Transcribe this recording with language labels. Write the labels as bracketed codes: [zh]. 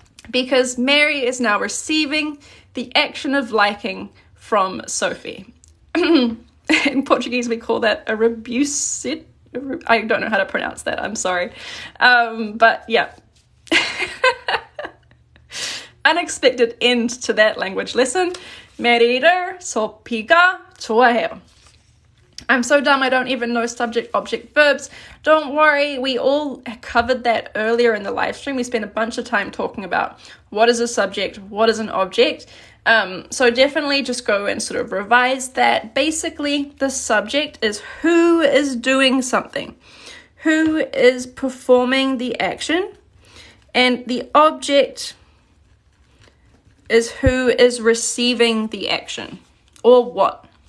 [en] Because Mary is now receiving the action of liking from Sophie. In Portuguese, we call that a rebusit. I don't know how to pronounce that, I'm sorry. But yeah. Unexpected end to that language lesson. [ko] 메리를 소피가 좋아해요. [en] I'm so dumb, I don't even know subject, object, verbs. Don't worry, we all covered that earlier in the live stream. We spent a bunch of time talking about what is a subject, what is an object. So definitely just go and sort of revise that. Basically, the subject is who is doing something, who is performing the action, and the object is who is receiving the action, or what.